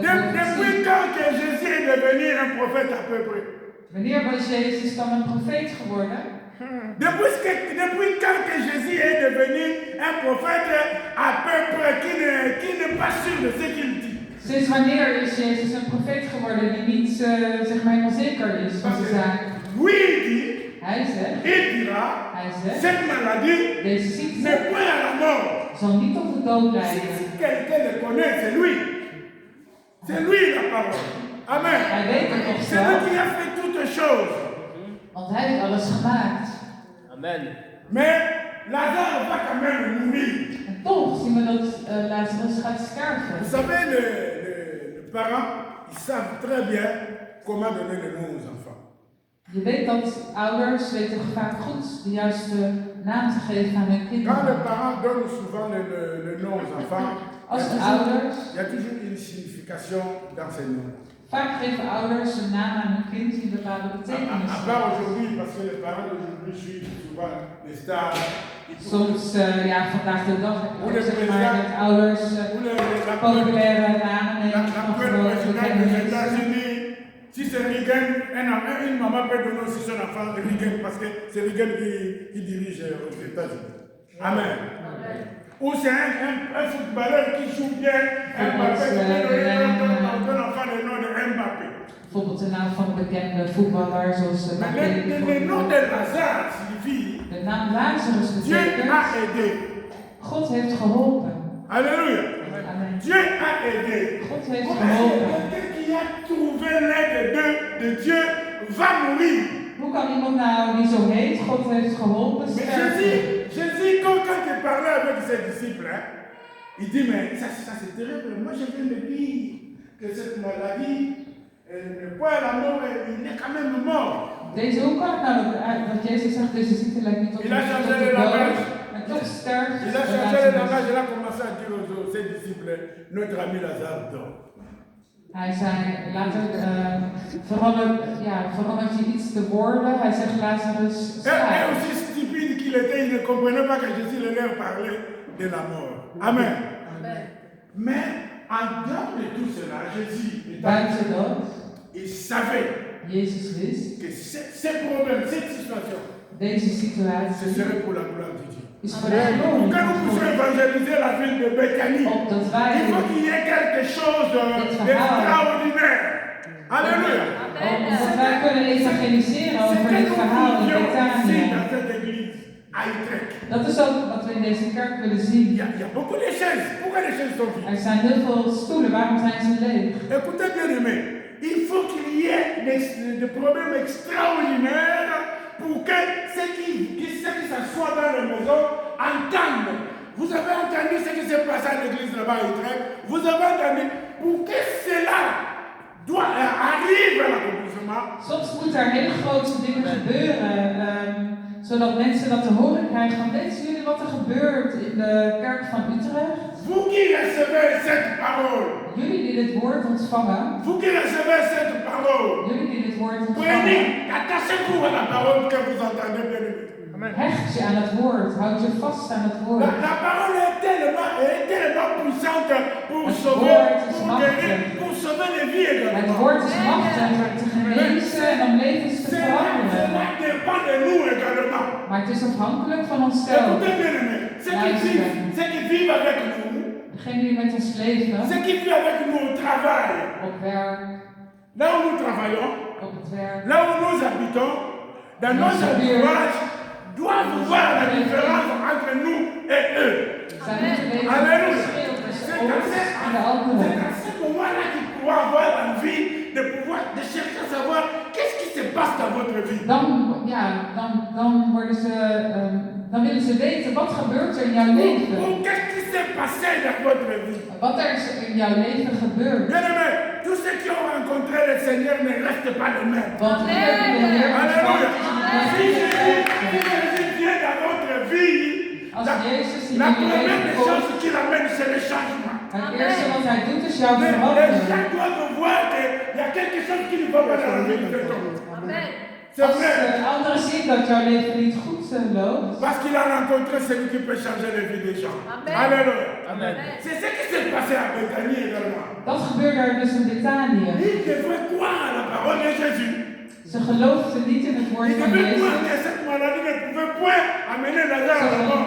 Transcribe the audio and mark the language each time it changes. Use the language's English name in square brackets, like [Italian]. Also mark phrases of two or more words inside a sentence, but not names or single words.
[French] Depuis [Dutch] profetie. [French] quand que Jésus est devenu un prophète à peu près? [Dutch] Wanneer was Jezus dan een profeet geworden? [French] Depuis quand que Jésus est devenu un prophète à peu près qui n'est pas sûr de ce qu'il dit? [Dutch] Sinds wanneer is Jezus een profeet geworden die niet zeg maar helemaal zeker is van zijn zaak? [French] Oui, il dit, [Dutch] Hij zegt, [French] il dira, cette maladie [Dutch] deze [French] ne [Dutch] ziekte [French] point à la mort. [Dutch] zal niet tot de dood leiden. [French] Si quelqu'un le connaît, c'est lui. C'est lui la parole. Amen. [Dutch] Hij weet het toch [French] C'est lui [Dutch] zelf, [French] qui a fait toutes choses. [Dutch] want hij heeft alles gemaakt. [French] Amen. Mais Lazare va quand même mourir. [Dutch] En toch zien we dat Lazarus gaat sterven. [French] Vous savez, les parents, ils savent très bien comment donner le nom aux enfants. [Dutch] Je weet dat ouders weten vaak goed de juiste naam te geven aan hun [French] Quand [Dutch] kinderen. [French] les parents donnent souvent le nom aux enfants, [Dutch] Als de ouders, [French] il y a toujours une signification dans ces noms. [Dutch] vaak geven ouders een naam aan hun kind die een bepaalde betekenis [French] À part aujourd'hui, parce que les parents d'aujourd'hui suivent souvent les stars. [Dutch] Soms, ja, vandaag de dag, Hoe de zeg maar, president- dat ouders [French] Ou la [Dutch] populaire namen nemen van [French] l'actuel [Dutch] grote [French] président des [Dutch] bekende mensen. [French] États-Unis, si c'est Reagan, une maman peut donner aussi son enfant Reagan parce que c'est Reagan qui dirige aux États-Unis. Amen. Ou c'est un footballeur qui joue bien, Mbappé, peut donner ton enfant le nom de Mbappé. [Dutch] Bijvoorbeeld de naam van een bekende voetballer zoals [French] Mais [Dutch] Mbappé. [French] le nom de Lazare signifie [Dutch] De naam Lazarus [French] Dieu a [Dutch] betekent, [French] aidé. [Dutch] God heeft geholpen. [French] Alléluia. Amen. Dieu a aidé. [Dutch] God heeft [French] Comment [Dutch] geholpen. [French] quelqu'un qui a trouvé l'aide de Dieu va mourir? [Dutch] Hoe kan iemand nou die zo heet, God heeft geholpen, [French] Mais [Dutch] sterven? [French] Jésus, quand il parlait avec ses disciples, hein, il dit, mais ça c'est terrible. Moi je viens de dire que cette maladie ne peut à la mort, il est quand même mort. [Dutch] Deze, hoe kan het nou dat Jezus zegt, deze ziekte lijkt niet op [French] Il a [Dutch] tot [French] changé [Dutch] de [French] le [Dutch] dood, [French] langage. [Dutch] en toch sterft [French] Il a changé le [Dutch] Lazarus. [French] langage, il a commencé à dire aux ses disciples, notre ami Lazare dort. [Dutch] Hij zei later, verandert je iets de woorden. Hij zegt Lazarus [French] Et [Dutch] slaapt. [French] aussi stupide qu'il était, il ne comprenait pas que Jésus leur parlait de la mort. Amen. Mais en dehors de tout cela, Jésus, [Dutch] Buiten dat, [French] il savait [Dutch] Jezus wist, [French] que ces problèmes, cette situation, [Dutch] deze [French] ce [Dutch] situatie [French] serait pour la gloire de Dieu. [Dutch] is voor de [French] Pour [Dutch] glorie [French] que nous [Dutch] van [French] puissions [Dutch] God. [French] évangéliser la ville de Bethanie, [Dutch] Opdat [French] il [Dutch] wij, [French] faut qu'il y ait quelque chose d'extraordinaire. Alléluia. [Dutch] opdat wij kunnen evangeliseren [French] C'est [Dutch] over [French] que [Dutch] dit [French] nous [Dutch] verhaal in [French] vivions ici [Dutch] Betanië. [French] dans cette église, à Utrecht. [Dutch] Dat is ook wat we in deze kerk willen [French] Il [Dutch] zien. [French] y a beaucoup de chaises. Pourquoi les chaises sont vides? [Dutch] Er zijn heel veel stoelen, waarom zijn ze leeg? [French] Écoutez bien aimé, il faut qu'il y ait des problèmes extraordinaires pour que ceux qui s'assoient dans la maison entendent. Vous avez entendu ce qui s'est passé à l'église là-bas à Utrecht. Vous avez entendu pour que cela arrive à l'accomplissement. [Dutch] Soms moeten er hele grote dingen gebeuren, zodat mensen dat te horen krijgen van weten jullie wat er gebeurt in de kerk van Utrecht? [French] Vous qui recevez cette parole, [Dutch] Jullie die dit woord ontvangen, [French] vous qui recevez cette parole, [Dutch] jullie die dit woord [French] prenez, [Dutch] ontvangen, [French] attachez-vous à la parole que vous entendez bien aimé. [Dutch] hecht je aan het woord, houd je vast aan het woord. [French] La parole est tellement puissante pour [Dutch] Het [French] sauver, [Dutch] woord is [French] pour guérir, [Dutch] machtig. [French] pour sauver les vies [Dutch] Het [French] également. [Dutch] woord is machtig om te genezen en om levens te [French] Cela [Dutch] veranderen. [French] dépend de nous également. [Dutch] Maar het is afhankelijk van onszelf. [French] Écoutez bien aimé, ceux qui vivent avec nous, [Dutch] Degenen die met ons leven, [French] ceux qui vivent avec nous au travail, [Dutch] op werk, [French] là où nous travaillons, [Dutch] op het werk, [French] là où nous habitons, dans notre entourage, doivent voir la différence entre nous et eux. [Dutch] zij moeten weten [French] Alléluia. [Dutch] het verschil tussen [French] C'est [Dutch] ons en de [French] à [Dutch] anderen. [French] ce moment-là qu'ils pourront avoir envie de pouvoir de chercher à votre vie. [Dutch] Dan willen ze weten wat gebeurt er in jouw leven. [French] Qu'est-ce qui s'est passé dans votre vie? [Dutch] Wat er in jouw leven gebeurt. [French] Bien-aimés, tous ceux qui ont rencontré le Seigneur ne restent pas les mêmes. [Dutch] Want ieder die de Heer [French] Alléluia. [Dutch] ontvangt, [French] Si Jésus vient dans votre vie, [Dutch] als Jezus in [French] la [Dutch] jullie [French] première [Dutch] leven [French] des [Dutch] komt, [French] choses qu'il amène, c'est le changement. [Dutch] het eerste wat hij doet is jou [French] Les [Dutch] veranderen. [French] gens doivent voir qu'il y a quelque chose qui ne va pas dans la vie de cet homme. Amen. C'est [Dutch] Als [French] vrai. [Dutch] anderen zien dat jouw leven niet goed loopt, [French] Parce qu'il a rencontré celui qui peut changer les vies des gens. Amen. Alléluia. Amen. C'est ce qui s'est passé à Bethanie également. [Dutch] dat gebeurde er dus in Betanië. [French] Il devait croire à la parole de Jésus. [Dutch] Ze geloofden niet in het woord [French] Il [Dutch] van [French] devait croire [Dutch] Jezus. [French] que cette maladie ne pouvait point amener Lazare à la mort.